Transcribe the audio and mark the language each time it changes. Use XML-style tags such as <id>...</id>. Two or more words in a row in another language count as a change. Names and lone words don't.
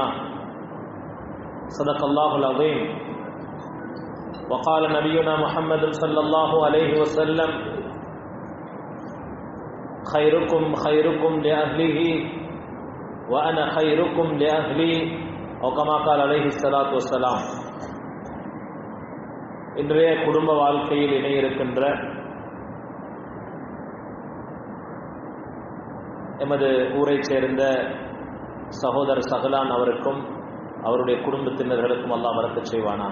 <ar>صدق الله العظيم. وقال نبينا محمد صلى الله عليه وسلم: خيركم خيركم لأهله وأنا خيركم لأهلي أو كما قال عليه الصلاة والسلام.</ar> <ta>இன்றைய குடும்ப வாழ்க்கையில் இணையிருக்கின்ற எமது ஊரைச் சேர்ந்த சகோதரர் சகலான் அவருக்கும் அவருடைய குடும்பத்தினர்களுக்கும் அல்லாஹ் பரக்கத் செய்வானா.</ta>